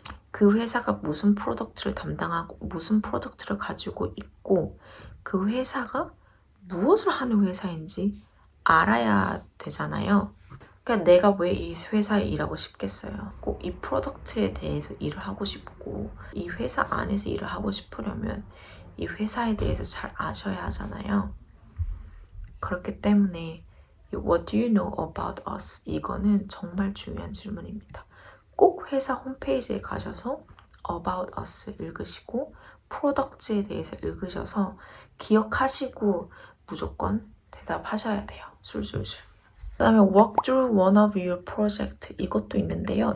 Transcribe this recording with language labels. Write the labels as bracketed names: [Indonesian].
[Korean] 그 회사가 무슨 프로덕트를 담당하고 무슨 프로덕트를 가지고 있고 그 회사가 무엇을 하는 회사인지 알아야 되잖아요. 그러니까 내가 왜 이 회사에 일하고 싶겠어요. 꼭 이 프로덕트에 대해서 일을 하고 싶고 이 회사 안에서 일을 하고 싶으려면 이 회사에 대해서 잘 아셔야 하잖아요. 그렇기 때문에 [English] What do you know about us? [Korean] 이거는 정말 중요한 질문입니다. 꼭 회사 홈페이지에 가셔서 About Us 읽으시고 프로덕트에 대해서 읽으셔서 기억하시고 무조건 대답하셔야 돼요. 술술술. 그 다음에 [English] Walk through one of your project [Korean] 이것도 있는데요.